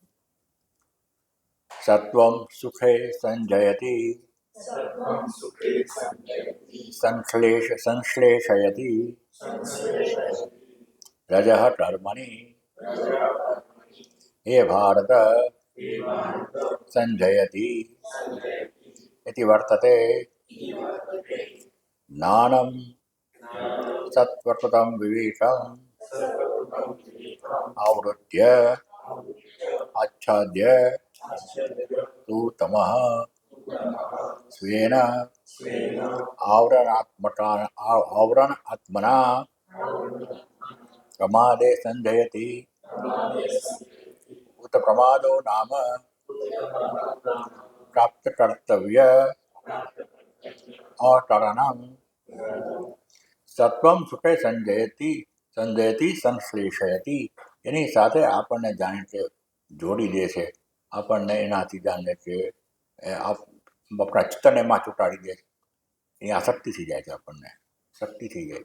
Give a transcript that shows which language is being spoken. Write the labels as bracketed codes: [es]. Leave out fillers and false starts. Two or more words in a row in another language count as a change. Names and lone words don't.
[sa] સત્વમ સુખે સંજયતિ સંશ્લેષયતિ રજઃ કર્મણિ હે ભારત સંજયતિ इति वर्तते. ज्ञानं सत्वकृतं विवेकम् आवृत्य आच्छाद्य तु तमः स्वेन आवरणात्मना प्रमादे संजयति. उत प्रमादो नाम प्राप्त कर्तव्य अकरणं. સત્વમ સુખે સંજયતિ સંશ્લેષયતિ, [gu] એની સાથે આપણને જાણે કે જોડી દે છે, આપણને એનાથી જાણે કે આપણા ચિત્તને એમાં ચોંટાડી દે છે. એની આસક્તિ થઈ જાય છે, આપણને શક્તિ થઈ જાય.